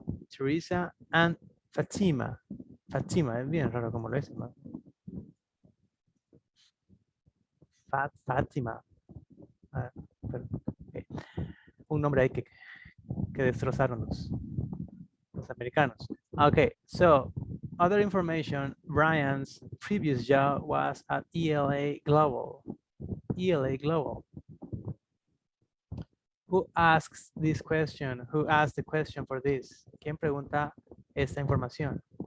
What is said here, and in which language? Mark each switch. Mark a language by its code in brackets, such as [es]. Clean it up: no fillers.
[es] Teresa and Fatima. Fatima, es bien raro como lo es, ¿no? Fatima. Pero, okay. Un nombre ahí que destrozaron los americanos. [en] Okay, so other information, Brian's previous job was at ELA Global. ELA Global. Who asks this question? Who asked the question for this? [es] ¿Quién pregunta esta información?